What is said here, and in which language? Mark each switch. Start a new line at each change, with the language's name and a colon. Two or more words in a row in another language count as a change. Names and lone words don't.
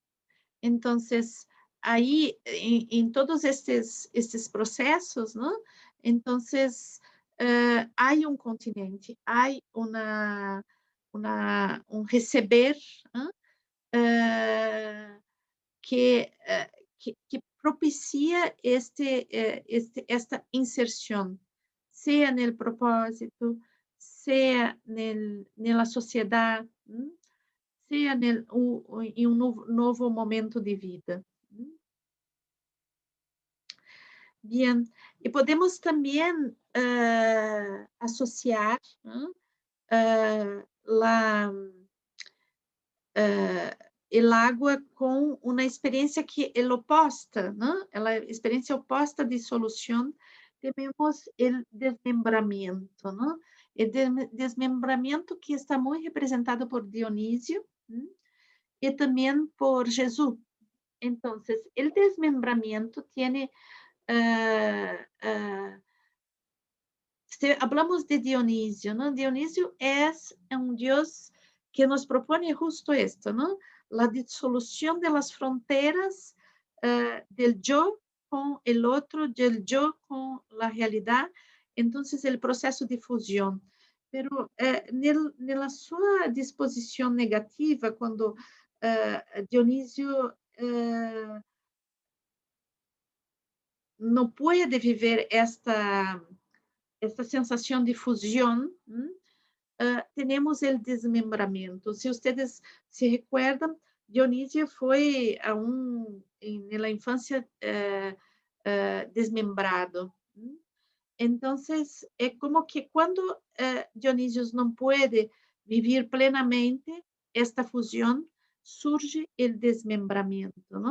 Portuguese: Então, aí, em todos estes processos, não?
Spanish: Entonces, hay un continente, hay un receber, ¿no?
Portuguese: Que, que propicia esta inserção, seja no propósito, seja na sociedade, seja em um novo momento de vida. Bien, e podemos também associar
Spanish: la el agua
Portuguese: com uma experiência que é oposta, né? A experiência oposta de solução, temos o desmembramento, né? O desmembramento que está muito representado por Dionísio, né? E também por Jesus. Então, o desmembramento tem se
Spanish: hablamos de Dionisio, ¿no? Dionisio es un dios que nos propone justo esto, ¿no? La disolución de las fronteras del yo con el otro, del yo con la realidad. Entonces, el proceso de fusión. Pero nella sua disposición negativa, cuando Dionisio no puede vivir esta
Portuguese: sensação de fusão, temos o desmembramento. Se vocês se recordam, Dionísio foi na infância desmembrado. Então, é como que quando Dionísio não pode viver plenamente esta fusão, surge o desmembramento, não?